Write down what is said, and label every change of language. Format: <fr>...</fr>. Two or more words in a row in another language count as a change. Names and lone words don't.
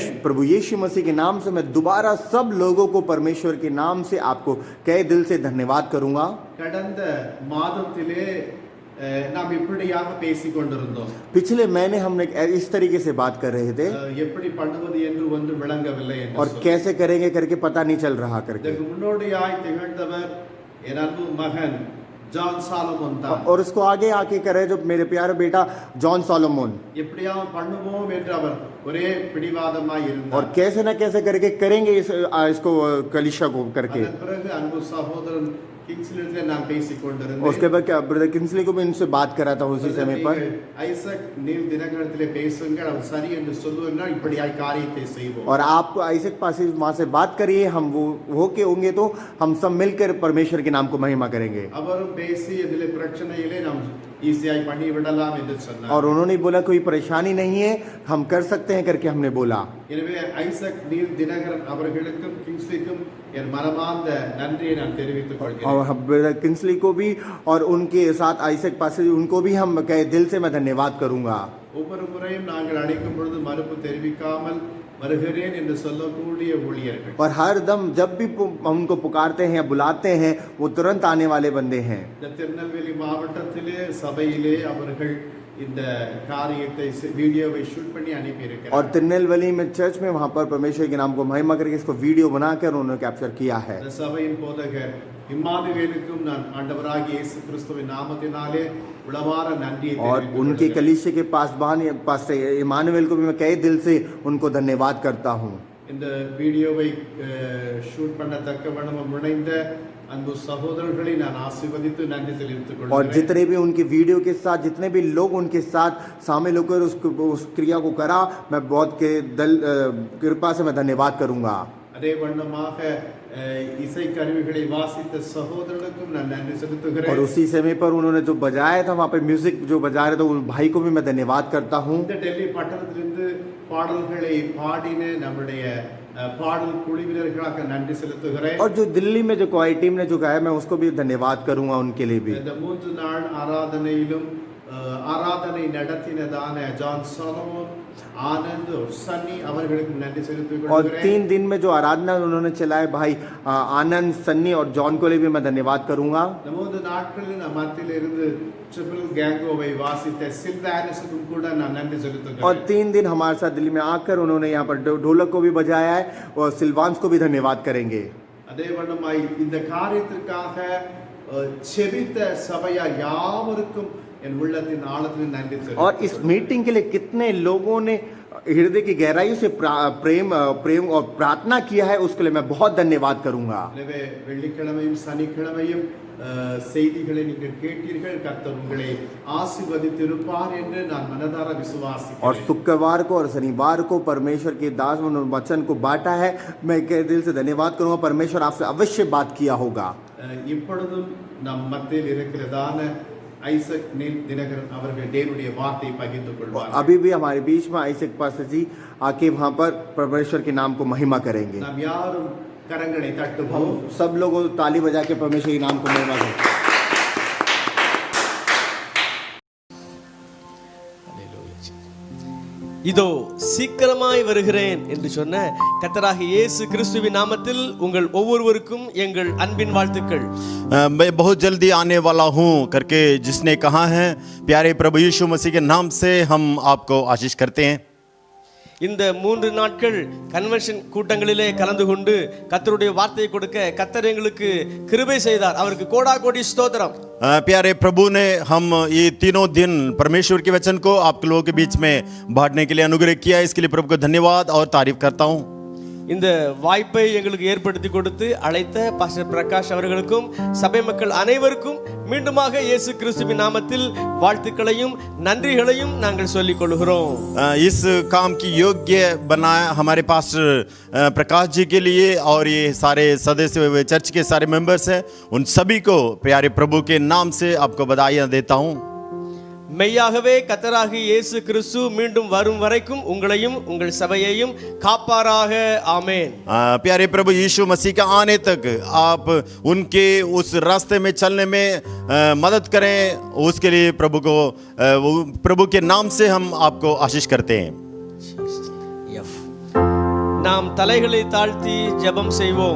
<hi>प्रभु यीशु मसीह के नाम से मैं दोबारा सब लोगों को परमेश्वर के नाम से आपको कई दिल से धन्यवाद करूंगा।</hi> <ta>கடந்த மாதத்திலே நாம் இப்படியாக பேசிக் கொண்டிருந்தோம்।</ta> <hi>पिछले महीने हमने इस तरीके से बात कर रहे थे</hi> <ta>எப்படி பண்ணுவது என்று ஒன்று விளங்கவில்லை என்று</ta> <hi>और कैसे करेंगे करके पता नहीं चल रहा करके।</hi> <ta>இதற்கு முன்னோடியாய் திகழ்ந்தவர் என் அன்பு மகன் ஜான் சாலமோன் தான்।</ta> <hi>और उसको आगे आके करे जो मेरे प्यारे बेटा जॉन सोलोमन।</hi> <ta>எப்படியாவது பண்ணுவோம் என்று அவர் ஒரே பிடிவாதமாய் இருந்தார்।</ta> <hi>और कैसे ना कैसे करके करेंगे इसको कलीसिया को करके।</hi> <ta>அதன் பிறகு அன்பு சகோதரன் கிங்ஸ்லியிலே நான் பேசிக் கொண்டிருந்தேன்।</ta> <hi>उसके बाद क्या ब्रदर किंग्सली को भी इनसे बात करा था उसी समय पर।</hi> <ta>ஐசக் நீர் தினகரத்திலே பேசுங்கள், அவர் சரி என்று சொல்லுவார்கள், இப்படியாய் காரியத்தை செய்வோம்।</ta> <hi>और आप आइसक पास वहां से बात करिए, हम वो के होंगे तो हम सब मिलकर परमेश्वर के नाम को महिमा करेंगे।</hi> <ta>அவரும் பேசி இதிலே பிரச்சனையிலே நாம் ஈஸியாய் பண்ணி விடலாம் என்று சொன்னார்.</ta> <hi>और उन्होंने बोला कोई परेशानी नहीं है, हम कर सकते हैं करके हमने बोला.</hi> <ta>எனவே ஐசக் நீல் தினகரன் அவர்களுக்கும் கிங்ஸ்லிக்கும் என் மனமார்ந்த நன்றியை நான் தெரிவித்துக் கொள்கிறேன்.</ta> <hi>और ब्रदर किंग्सली को भी और उनके साथ आइजक पास्टर उनको भी हम कहे दिल से मैं धन्यवाद करूंगा.</hi> <ta>ஒவ்வொரு முறையும் நாங்கள் அழைக்கும் பொழுது மறுப்பு தெரிவிக்காமல் வருகிறேன் என்று சொல்லக்கூடிய ஊழியர்கள்.</ta> <hi>और हर दम जब भी हम उनको पुकारते हैं या बुलाते हैं वो तुरंत आने वाले बंदे हैं.</hi> <ta>இந்த திருநெல்வேலி மாவட்டத்திலே சபையிலே அவர்கள் இந்த காரியத்தை வீடியோவை ஷூட் பண்ணி அனுப்பி</ta> <hi>और</hi> <ta>இருக்கிறார்.</ta> <hi>तिरुनेलवेली में चर्च में वहां पर परमेश्वर के नाम को महिमा करके इसको वीडियो बनाकर उन्होंने कैप्चर किया है.</hi> <ta>இந்த சபையின் போதகர் இம்மானுவேலுக்கும் நான் ஆண்டவராகிய இயேசு கிறிஸ்துவின் நாமத்தினாலே உளமாற நன்றியை</ta> <hi>और</hi> <ta>தெரிவித்துக்</ta> <hi>उनके</hi> <ta>கொள்கிறேன்.</ta> <hi>कलीसिया के पास्टर इमानुएल को भी मैं कई दिल से उनको धन्यवाद करता हूँ.</hi> <ta>இந்த வீடியோவை ஷூட் பண்ணத்தக்க வண்ணம் முனைந்த அன்பு சகோதரர்களை நான் ஆசீர்வதித்து நன்றி தெரிவித்துக்</ta> <hi>और</hi> <ta>கொள்கிறேன்.</ta> <hi>जितने भी उनके वीडियो के साथ जितने भी लोग उनके साथ शामिल होकर उस क्रिया को करा, मैं बहुत के कृपा से मैं धन्यवाद करूंगा.</hi> <ta>அதே வண்ணமாக இசை கருவிகளை வாசித்த சகோதரனுக்கும் நான் நன்றி</ta> <hi>और</hi> <ta>செலுத்துகிறேன்.</ta> <hi>उसी समय पर उन्होंने जो बजाया था वहाँ पे म्यूजिक जो बजा रहे थे उन भाई को भी मैं धन्यवाद करता हूँ.</hi> <ta>இந்த டெல்லி பட்டணத்திலிருந்து பாடல்களை பாடின நம்முடைய பாடல் குழுவினர்களுக்கு நன்றி செலுத்துகிறேன்.</ta> <hi>और जो दिल्ली में जो क्वायर टीम ने जो गाया मैं उसको भी धन्यवाद करूंगा उनके लिए भी.</hi> <ta>இந்த 3 நாள் ஆராதனையிலும் ஆராதனை நடத்தினதான ஜான் சாலமோன், ஆனந்த் और सन्नी அவர்களுக்கு நன்றி செலுத்திக்</ta> <hi>और</hi> <ta>கொள்கிறேன்.</ta> <hi>3 दिन में जो आराधना उन्होंने चलाए भाई आनंद, सन्नी और जॉन को लिए भी मैं धन्यवाद करूंगा.</hi> <ta>இந்த 3 நாட்களில் நம் மத்தியில் இருந்து ட்ரிபிள் கேங்கோவை வாசித்த சில்வானஸுக்கும் கூட நான் நன்றி</ta> <hi>और</hi> <ta>செலுத்துகிறேன்.</ta> <hi>3 दिन हमारे साथ दिल्ली में आकर उन्होंने यहाँ पर ढोलक को भी बजाया है और सिल्वांस को भी धन्यवाद करेंगे.</hi> <ta>அதே வண்ணமாய் இந்த காரியத்திற்காக செபித்த சபையார் யாவருக்கும் என் உள்ளத்தின் ஆழத்தில் நன்றி</ta> <hi>और इस मीटिंग के लिए कितने लोगों ने हृदय की गहराई से प्रेम और प्रार्थना किया है उसके लिए मैं बहुत धन्यवाद करूंगा.</hi> <ta>எனவே வெள்ளிக்கிழமையும் சனிக்கிழமையும் செய்திகளை நீங்கள் கேட்டீர்கள். கர்த்தர் உங்களை ஆசீர்வதித்திருப்பார் என்று நான் மனதார</ta> <hi>और</hi> <ta>விசுவாசிக்கிறேன்.</ta> <hi>शुक्रवार को और शनिवार को परमेश्वर के दास ने वचन को बांटा है. मैं दिल से धन्यवाद करूंगा. परमेश्वर आपसे अवश्य बात किया होगा.</hi> <ta>இப்பொழுதும் நம் மத்தியில் இருக்கிறதான ஐசக் நீல் தினகரன் அவர்கள் தேவனுடைய வார்த்தையை பகிர்ந்து கொள்வார்.</ta> <hi>अभी भी हमारे बीच में आइजक पास्टर जी आके वहां पर परमेश्वर के नाम को महिमा करेंगे.</hi> <ta>நாம் யாரும் கரங்களை</ta> <hi>हम</hi> <ta>தட்டுவோம்.</ta> <hi>सब लोग ताली बजा के परमेश्वर के नाम को महिमा करें.</hi> <ta>இதோ சீக்கிரமாய் வருகிறேன் என்று சொன்ன கர்த்தராகிய இயேசு கிறிஸ்துவின் நாமத்தில் உங்கள் ஒவ்வொருவருக்கும் எங்கள் அன்பின் வாழ்த்துக்கள்.</ta> <hi>मैं बहुत जल्दी आने वाला हूं करके जिसने कहा है, प्यारे प्रभु यीशु मसीह के नाम से हम आपको आशीष करते हैं.</hi> <ta>இந்த 3 நாட்கள் கன்வென்ஷன் கூட்டங்களிலே கலந்து கொண்டு கர்த்தருடைய வார்த்தையை கொடுக்க கர்த்தர் எங்களுக்கு கிருபை செய்தார். அவருக்கு கோடா கோடி ஸ்தோத்திரம்.</ta> <hi>प्यारे प्रभु ने हम ये तीनों दिन परमेश्वर के वचन को आप लोगों के बीच में बांटने के लिए अनुग्रह किया. इसके लिए प्रभु को धन्यवाद और तारीफ करता हूँ.</hi> <ta>இந்த வாய்ப்பை எங்களுக்கு ஏற்படுத்தி கொடுத்து அழைத்த பாஸ்டர் பிரகாஷ் அவர்களுக்கும் சபை மக்கள் அனைவருக்கும் மீண்டுமாக இயேசு கிறிஸ்துவின் நாமத்தில் வாழ்த்துக்களையும் நன்றிகளையும் நாங்கள் சொல்லிக் கொள்கிறோம். इस काम की योग्य बनाया हमारे पास्टर प्रकाश जी के लिए और ये सारे सदस्य चर्च के सारे मेंबर्स हैं, उन सभी को प्यारे प्रभु के नाम से आपको बधाइयाँ देता हूँ. மெய்யாகவே கர்த்தராகிய இயேசு கிறிஸ்து மீண்டும் வரும் வரைக்கும் உங்களையும் உங்கள் சபையையும் காப்பாராக. ஆமென்.</ta> <hi>प्यारे प्रभु यीशु मसीह का आने तक आप उनके उस रास्ते में चलने में मदद करें. उसके लिए प्रभु के नाम से हम आपको आशीष करते हैं.</hi> <ta>நாம் தலைகளை தாழ்த்தி ஜெபம் செய்வோம்.</ta>